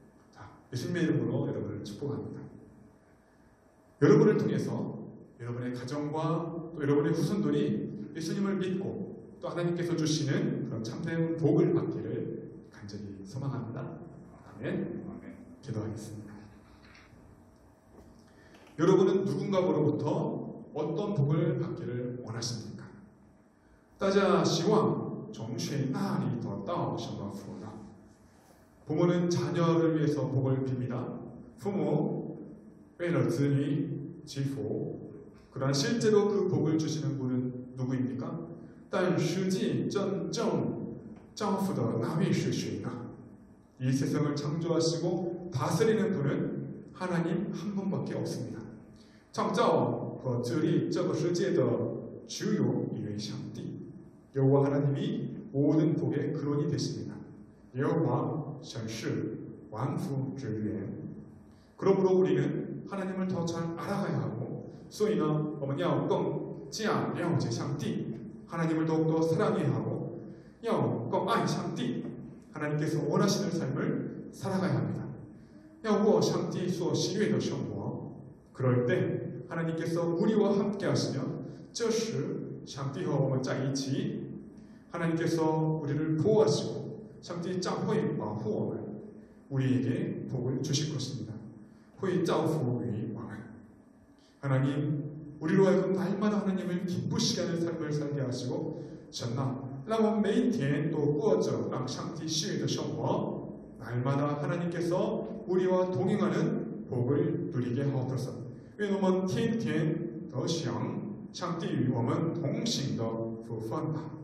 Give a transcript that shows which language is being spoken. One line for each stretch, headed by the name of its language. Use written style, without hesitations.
Korean: 자, 예수님의 이름으로 여러분을 축복합니다. 여러분을 통해서 여러분의 가정과 또 여러분의 후손들이 예수님을 믿고 또 하나님께서 주시는 그런 참된 복을 받기를 간절히 소망합니다. 아멘. 기도하겠습니다. 여러분은 누군가로부터 어떤 복을 받기를 원하십니까?
Chinese: 大家希望从谁那里得到什么福呢?
Korean: 부모는 자녀를 위해서 복을 빕니다.
Chinese: 父母为了子女祈福.
Korean: 그러나 실제로 그 복을 주시는 분은 누구입니까?
Chinese: 但实际真正造福的那位是谁呢?
Korean: 이 세상을 창조하시고 다스리는 분은 하나님 한 분밖에 없습니다.
Chinese: 创造和治理这个世界的只有一位上帝.
Korean: 여호와 하나님이 모든 복의 근원이 되십니다.
Chinese: 여호와 神是万福之源.
Korean: 그러므로 우리는 하나님을 더 잘 알아가야 하고,
Chinese: 所以呢我们要更加了解上帝,
Korean: 하나님을 더욱더 사랑해야 하고,
Chinese: 要更爱上帝,
Korean: 하나님께서 원하시는 삶을 살아가야 합니다.
Chinese: 要过上帝所喜悦的生活.
Korean: 그럴 때 하나님께서 우리와 함께 하시면
Chinese: 这时上帝和我们在一起,
Korean: 하나님께서 우리를 보호하시고
Chinese: 上帝将会保护我们,
Korean: 우리에게 복을 주실 것입니다.
Chinese: 会造福于我们.
Korean: 하나님, 우리로 하여금 날마다 하나님을 기쁘시게 하는 삶을 살게 하시고,
Chinese: 神啊, 让我们每一天都过着让上帝喜悦的生活,
Korean: 날마다 하나님께서 우리와 동행하는 복을 누리게 하옵소서.
Chinese: 愿我们天天得享上帝与我们同行的福分吧。